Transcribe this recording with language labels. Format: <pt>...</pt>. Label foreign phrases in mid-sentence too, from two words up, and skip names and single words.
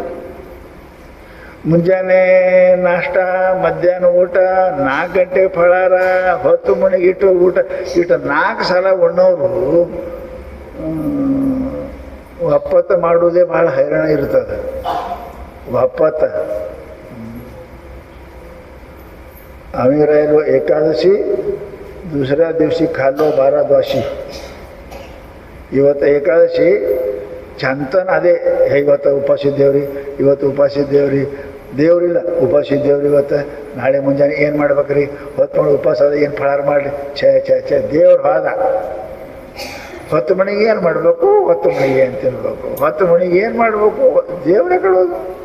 <kn>ಮುಂಜಾನೆ ನಾಷ್ಟ, ಮಧ್ಯಾಹ್ನ ಊಟ, 4 ಗಂಟೆಗೆ ಫಳಾರ, 10 ಮಣಿಗೆ ಊಟ, 4 ಸಲ ಉಣ್ಣೋರು ಒಪ್ಪತ್ತ ಮಾಡುವುದೇ ಭಾಳ ಹೈರಾಣ ಇರ್ತದೆ.</kn> <mr>ಒಪ್ಪತ್ತ आम्ही राहिलो एकादशी, दुसऱ्या दिवशी खाल्लो 12 द्वाशी.</mr> <kn>ಇವತ್ತು ಏಕಾದಶಿ ಚಂತನ ಅದೇ, ಇವತ್ತು ಉಪಾಸಿದ್ದೇವ್ರಿ, ಇವತ್ತು ಉಪಾಸಿದ್ದೇವ್ರಿ, ದೇವ್ರಿಲ್ಲ ಉಪಾಸಿದ್ದೇವ್ರಿ. ಇವತ್ತು ನಾಳೆ ಮುಂಜಾನೆ ಏನು ಮಾಡ್ಬೇಕ್ರಿ, ಹೊತ್ತು ಉಪವಾಸ ಅದ, ಏನು ಫಳಾರ ಮಾಡಲಿ, ಛೇ ದೇವ್ರು ಹೋದ. 10 ಮಣಿಗೆ ಏನು ಮಾಡಬೇಕು, 10 ಮಣಿಗೆ ಏನು ತಿನ್ಬೇಕು, 10 ಮಣಿಗೆ ಏನು ಮಾಡಬೇಕು, ದೇವರೇ ಕಳೋದು.</kn>